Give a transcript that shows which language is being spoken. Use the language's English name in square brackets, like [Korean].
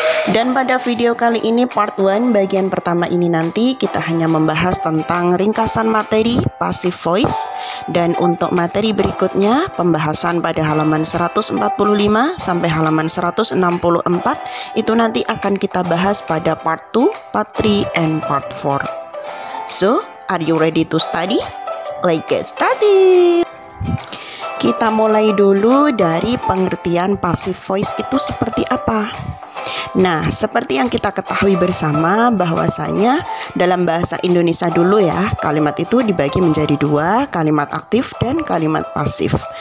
[Indonesian] Dan pada video kali ini part 1 bagian pertama ini nanti kita hanya membahas tentang ringkasan materi passive voice, dan untuk materi berikutnya pembahasan pada halaman 145 sampai halaman 164 itu nanti akan kita bahas pada [English] part 2, part 3, and part 4. So, are you ready to study? Let's get started. [Indonesian] Kita mulai dulu dari pengertian passive voice itu seperti apa. Nah, seperti yang kita ketahui bersama bahwasanya dalam bahasa Indonesia dulu ya, kalimat itu dibagi menjadi dua, kalimat aktif dan kalimat pasif.